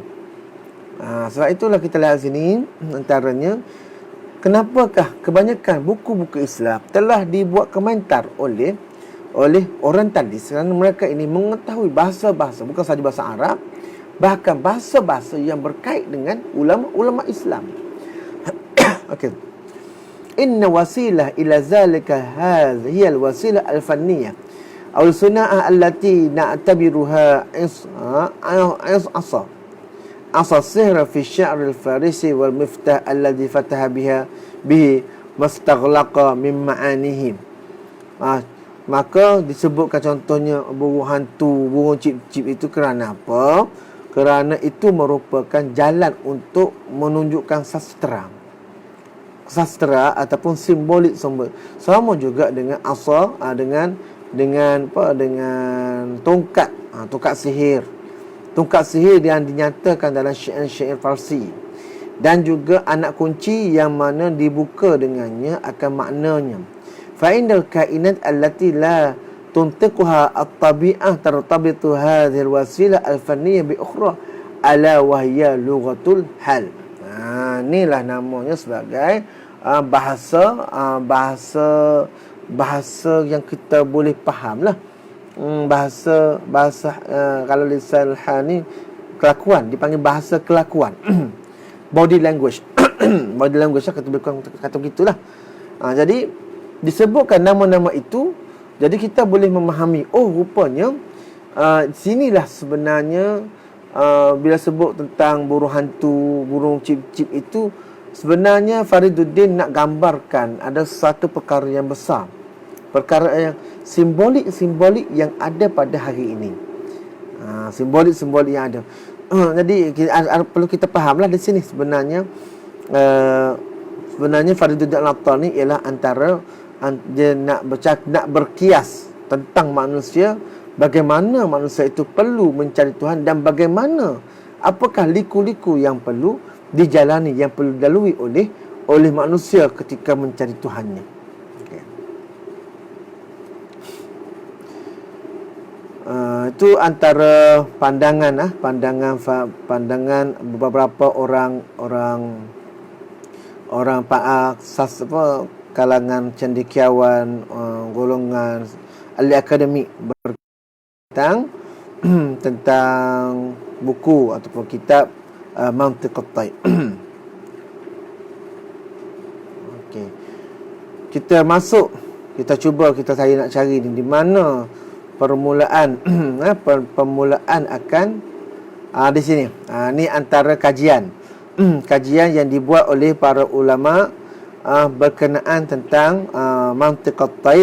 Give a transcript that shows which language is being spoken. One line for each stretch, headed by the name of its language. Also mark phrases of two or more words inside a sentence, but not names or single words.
Malay: Sebab itulah kita lihat sini antaranya kenapakah kebanyakan buku-buku Islam telah dibuat komentar oleh orientalis, kerana mereka ini mengetahui bahasa-bahasa, bukan sahaja bahasa Arab, bahkan bahasa-bahasa yang berkait dengan ulama-ulama Islam. Okey.
Arabic: إن وسيلة إلى ذلك هي الوسيلة الفنية أو الصناعة التي نعتبرها عصا سحر في شعر الفارسي والمفتاح الذي فتح به مستغلقا من معانيهم.
Malay: Maka disebutkan contohnya burung hantu, burung cip-cip itu kerana apa? Kerana itu merupakan jalan untuk menunjukkan sastra ataupun simbolik sama juga dengan asa, dengan tongkat, tongkat sihir yang dinyatakan dalam syair-syair Farsi, dan juga anak kunci yang mana dibuka dengannya akan maknanya.
Arabic: فعند الكائنات التي لا تنطقها الطبيعة ترتبط هذه الوسيلة الفنية بأخرى ألا وهي لغة الحال.
Malay: Inilah namanya sebagai bahasa yang kita boleh faham lah. Bahasa kalau
Arabic: لسان حال
Malay: ni kelakuan, dipanggil bahasa kelakuan.
English: Body language. Body language
Malay: kata begitulah. Jadi disebutkan nama-nama itu, jadi kita boleh memahami, rupanya sinilah sebenarnya bila sebut tentang burung hantu, burung cip-cip itu, sebenarnya Fariduddin nak gambarkan ada satu perkara yang besar, perkara yang simbolik yang ada pada hari ini. Simbolik yang ada. Jadi perlu kita fahamlah di sini sebenarnya Fariduddin Al-Attar ni ialah antara dia nak berkias tentang manusia, bagaimana manusia itu perlu mencari Tuhan, dan bagaimana apakah liku-liku yang perlu dijalani, yang perlu dilalui oleh manusia ketika mencari Tuhannya. Okay. Itu antara pandangan beberapa orang kalangan cendekiawan, golongan ahli akademik tentang buku ataupun kitab Mantiq at-Tayr. Okey. Kita nak cari di mana permulaan akan di sini. Ni antara kajian yang dibuat oleh para ulama berkenaan tentang Mantiq at-Tayr.